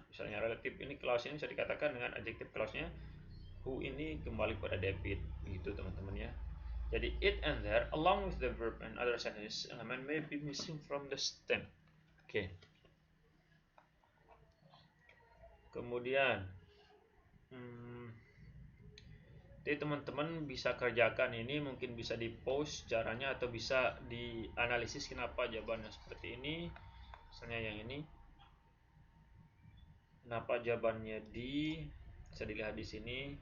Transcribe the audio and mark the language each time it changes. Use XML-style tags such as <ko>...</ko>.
<id>Misalnya relative ini clause ini bisa dikatakan dengan adjective clause-nya who ini kembali pada David. Begitu teman-teman ya.</id> <en>Jadi it and there along with the verb and other sentences element may be missing from the stem.</en> <id>Oke. Kemudian jadi teman-teman bisa kerjakan ini, mungkin bisa di post caranya atau bisa dianalisis kenapa jawabannya seperti ini. Misalnya yang ini, kenapa jawabannya di, bisa dilihat di sini.</id>